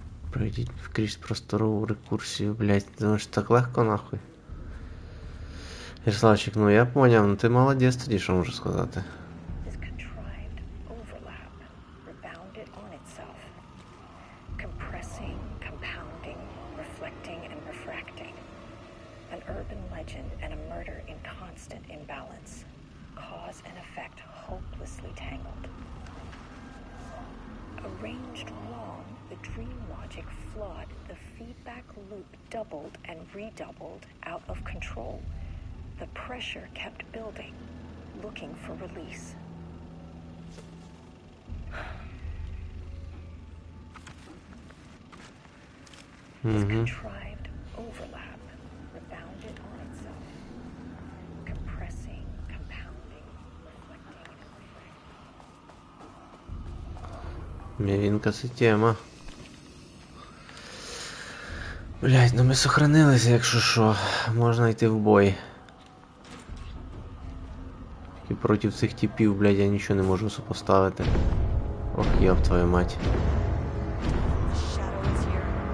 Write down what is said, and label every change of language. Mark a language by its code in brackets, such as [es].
[uk] Пройдіть крізь просторову рекурсію, блять, тому що так легко нахуй. Ярославчик, ну я поняв, ну ти молодець тоді, що можу сказати. [en] This contrived overlap rebounded on itself, compressing, compounding, reflecting, and refracting. An urban legend and a murder in constant imbalance, cause and effect hopelessly tangled. Arranged wrong, the dream logic flawed, the feedback loop doubled and redoubled, out of control. The pressure kept building, looking for release. This contrived overlap rebounded on itself, compressing, compounding, reflecting, and [uk] Мівінка це тема. Блять, ну ми сохранилися, якщо що. Можна йти в бой. І проти цих типів, блять, я нічого не можу супоставити. [ru] Ох, ёб твою мать. [en] Shadow is here.